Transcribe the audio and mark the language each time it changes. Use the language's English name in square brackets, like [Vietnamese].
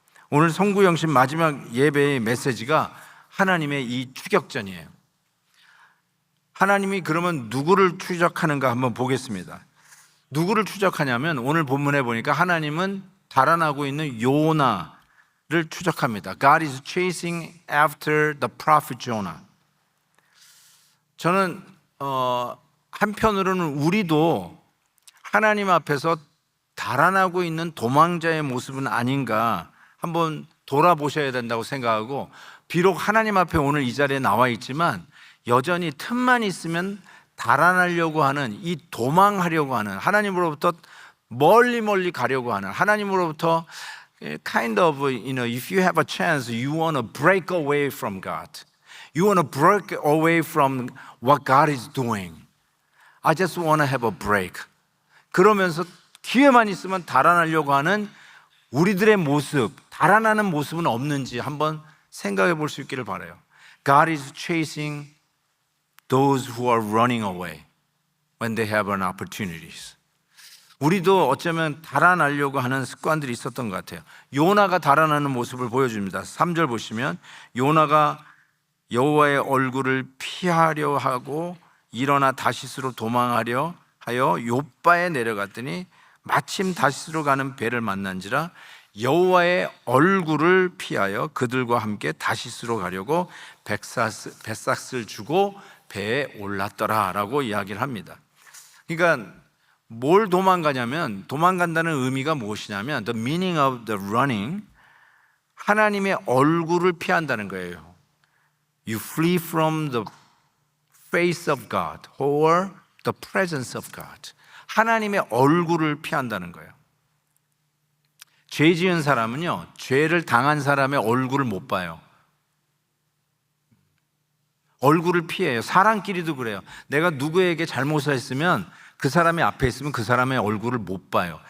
[Korean] 오늘 성구영신 마지막 예배의 메시지가 하나님의 이 추격전이에요. 하나님이 그러면 누구를 추적하는가 한번 보겠습니다. 누구를 추적하냐면 오늘 본문에 보니까 하나님은 달아나고 있는 요나를 추적합니다. [English] God is chasing after the prophet Jonah. [Korean] 저는 한편으로는 우리도 하나님 앞에서 달아나고 있는 도망자의 모습은 아닌가 한번 돌아보셔야 된다고 생각하고, 비록 하나님 앞에 오늘 이 자리에 나와 있지만 여전히 틈만 있으면 달아나려고 하는, 이 도망하려고 하는, 하나님으로부터 멀리 가려고 하는, 하나님으로부터 [English] kind of, if you have a chance, you want to break away from God. You want to break away from what God is doing. I just want to have a break. [Korean] 그러면서 기회만 있으면 달아나려고 하는 우리들의 모습, 달아나는 모습은 없는지 한번 생각해 볼 수 있기를 바라요. [English] God is chasing those who are running away when they have an opportunities. [Korean] 우리도 어쩌면 달아나려고 하는 습관들이 있었던 것 같아요. 요나가 달아나는 모습을 보여줍니다. 3절 보시면 요나가 여호와의 얼굴을 피하려 하고 일어나 다시스로 도망하려 하여 욥바에 내려갔더니 마침 다시스로 가는 배를 만난지라 여호와의 얼굴을 피하여 그들과 함께 다시스로 가려고 뱃삭을 주고 배에 올랐더라라고 이야기를 합니다. 그러니까 뭘 도망가냐면, 도망간다는 의미가 무엇이냐면 [English] the meaning of the running, [Korean] 하나님의 얼굴을 피한다는 거예요. [English] You flee from the face of God or the presence of God. [Korean] 하나님의 얼굴을 피한다는 거예요. 죄 지은 사람은요, 죄를 당한 사람의 얼굴을 못 봐요. 얼굴을 피해요. 사람끼리도 그래요. 내가 누구에게 잘못을 했으면 그 사람이 앞에 있으면 그 사람의 얼굴을 못 봐요.